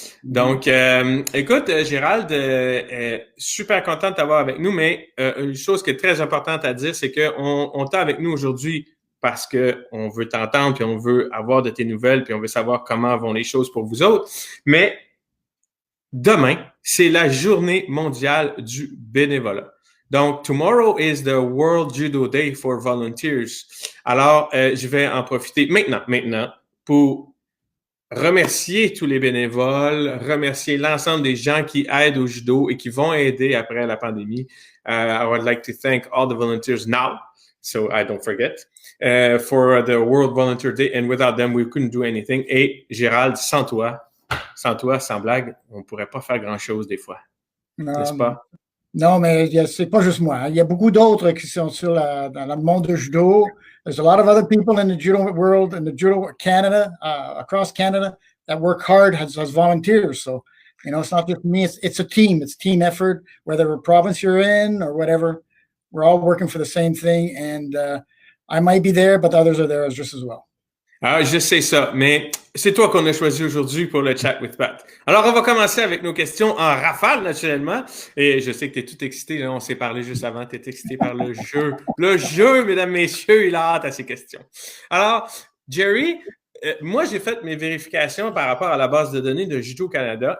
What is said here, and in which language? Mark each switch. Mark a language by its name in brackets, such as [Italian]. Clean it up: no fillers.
[French] Donc, écoute, Gérald, super content de t'avoir avec nous, mais une chose qui est très importante à dire, c'est qu'on t'a avec nous aujourd'hui parce qu'on veut t'entendre, puis on veut avoir de tes nouvelles, puis on veut savoir comment vont les choses pour vous autres. Mais demain, c'est la journée mondiale du bénévolat. [English] Donc, tomorrow is the World Judo Day for Volunteers. [French] Alors, je vais en profiter maintenant, pour remercier tous les bénévoles, remercier l'ensemble des gens qui aident au judo et qui vont aider après la pandémie. [English] I would like to thank all the volunteers now, so I don't forget, for the World Volunteer Day. And without them, we couldn't do anything. [French] Et Gérald, sans toi, sans blague, on ne pourrait pas faire grand-chose des fois. N'est-ce pas? Non, mais c'est pas juste moi. Il y a beaucoup d'autres qui sont dans le monde du judo. [English] There's a lot of other people in the judo world, in the judo Canada, across Canada, that work hard as volunteers. So, it's not just me. It's a team. It's a team effort, whether province you're in or whatever. We're all working for the same thing. And I might be there, but others are there just as well. [French] Ah, je sais ça, mais c'est toi qu'on a choisi aujourd'hui pour le Chat with Pat. Alors, on va commencer avec nos questions en rafale, naturellement. Et je sais que tu es tout excité. Là, on s'est parlé juste avant. Tu es excité par le jeu. Le jeu, mesdames, messieurs, il a hâte à ces questions. Alors, Jerry, moi, j'ai fait mes vérifications par rapport à la base de données de Judo Canada.